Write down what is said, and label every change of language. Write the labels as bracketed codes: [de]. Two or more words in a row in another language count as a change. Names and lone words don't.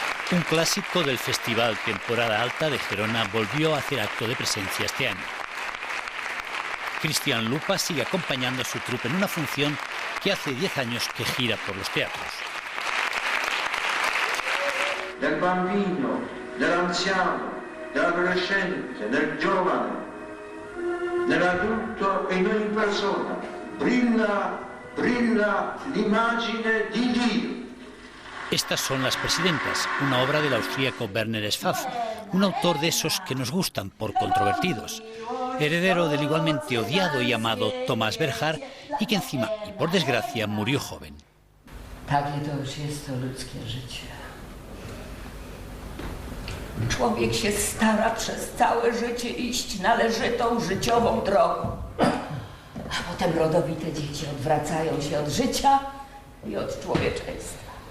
[es] Un clásico del Festival Temporada Alta de Gerona volvió a hacer acto de presencia este año. Cristian Lupa sigue acompañando a su troupe en una función que hace 10 años que gira por los teatros. [it] Del bambino, dell'anziano, dell'adolescente, del giovane, dell'adulto e in ogni persona brilla l'immagine di Dio. [es] Estas son Las Presidentas, una obra del austríaco Werner Sfaff, un autor de esos que nos gustan por controvertidos, heredero del igualmente odiado y amado Thomas Bernhard y que encima, y por desgracia, murió joven. [pl] Takie to już jest to ludzkie życie. Człowiek się stara przez całe życie iść należytą życiową drogą. A potem rodowite dzieci odwracają się od życia i od człowieczeństwa.